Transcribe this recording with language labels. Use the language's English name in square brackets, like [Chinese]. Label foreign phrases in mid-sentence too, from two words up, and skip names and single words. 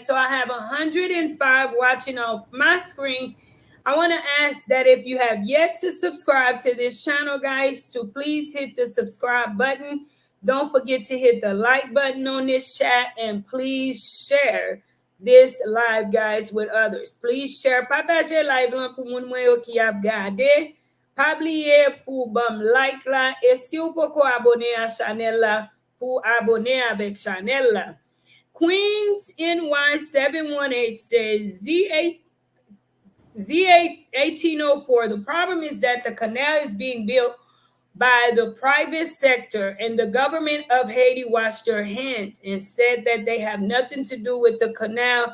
[English] So I have 105 watching off my screen. I want to ask that if you have yet to subscribe to this channel, guys, to please hit the subscribe button. Don't forget to hit the like button on this chat and please share this live, guys, with others. Please share, [Haitian Creole] partage live lan pou moun mwen yo ki ap gade. Pa bliye pou bam like la. Et si ou poko abone a channel la, pou abone avec channel la. [English] Queens NY718 says Z1804. The problem is that the canal is being built by the private sector, and the government of Haiti washed their hands and said that they have nothing to do with the canal.